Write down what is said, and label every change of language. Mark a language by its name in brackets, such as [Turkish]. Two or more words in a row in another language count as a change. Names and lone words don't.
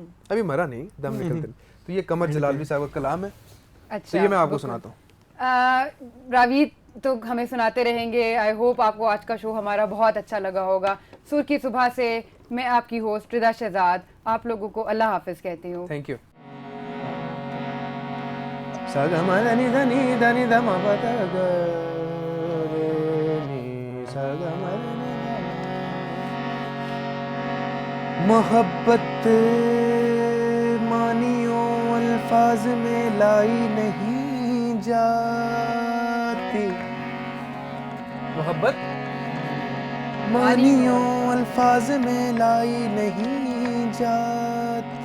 [Hindi] अभी मरा नहीं, दम निकलते। तो ये कमर जलालवी साहब का कलाम है, तो अच्छा, ये मैं आपको बिल्कुल। सुनाता हूँ। रावीद, तो हमें सुनाते रहेंगे। [English] I hope [Hindi] आपको आज का शो हमारा बहुत अच्छा लगा होगा। सुर की सुबह से मैं आपकी होस्ट रिदा शहजाद आप लोगों को अल्लाह हाफिज कहती हूँ। [English] Thank you. [Hindi] सा ग म ध नि ध नि ध नि ध म प ध ग रे नि सा ग म ध नि ध म। मोहब्बत मानियो अल्फाज में लाई नहीं जाती, मोहब्बत मानियो अल्फाज में लाई नहीं जाती।